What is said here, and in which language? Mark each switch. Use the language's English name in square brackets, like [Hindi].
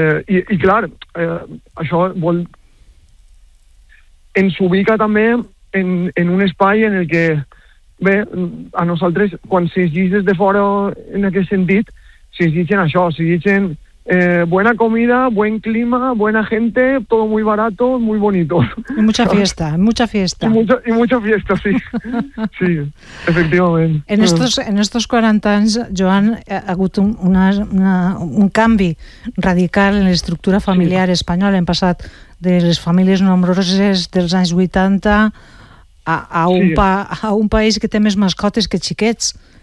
[Catalan] I clar, això vol ens ubica també en un espai en el que bé, a nosaltres quan s'exigeix des de fora en aquest sentit s'exigeixen això, s'exigeixen [Spanish] Buena comida, buen clima, buena gente, todo muy barato, muy bonito. Y mucha fiesta, mucha fiesta. Y mucha fiesta, sí. Sí, efectivament. [Catalan] En estos 40 anys, Joan, ha hagut un canvi radical en l'estructura familiar espanyola. Hem passat de les famílies nombroses dels anys 80 a un país que té més mascotes que xiquets.